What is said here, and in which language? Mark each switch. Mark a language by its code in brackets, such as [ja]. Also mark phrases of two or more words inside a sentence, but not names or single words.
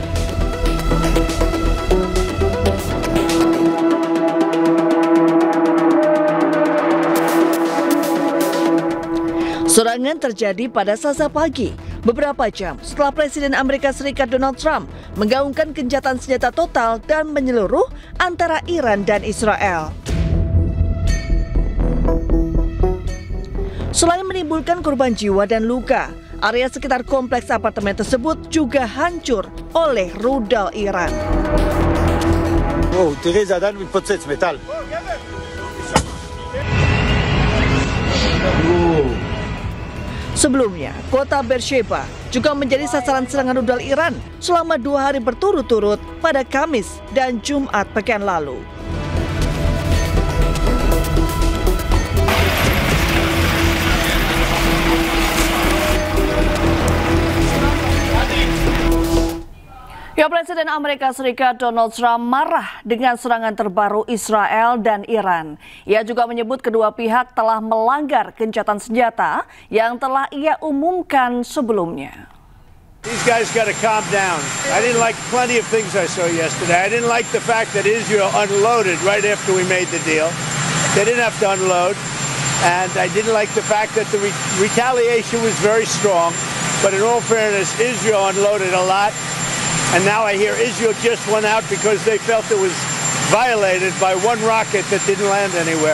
[id] Serangan terjadi pada Selasa pagi, beberapa jam setelah Presiden Amerika Serikat Donald Trump menggaungkan gencatan senjata total dan menyeluruh antara Iran dan Israel. Selain menimbulkan korban jiwa dan luka, area sekitar kompleks apartemen tersebut juga hancur oleh rudal Iran. [he] Oh, תראי, זה עדיין מתפוצץ, מטל. [id] Sebelumnya, kota Beersheba juga menjadi sasaran serangan rudal Iran selama 2 hari berturut-turut pada Kamis dan Jumat pekan lalu. Presiden Amerika Serikat Donald Trump marah dengan serangan terbaru Israel dan Iran. Ia juga menyebut kedua pihak telah melanggar gencatan senjata yang telah ia umumkan sebelumnya. [en] These guys got to calm down. I didn't like plenty of things I saw yesterday. I didn't like the fact that Israel unloaded right after we made the deal. They didn't have to unload. And I didn't like the fact that the retaliation was very strong. But in all fairness, Israel unloaded a lot. And now I hear Israel just went out because they felt it was violated by one rocket that didn't land anywhere.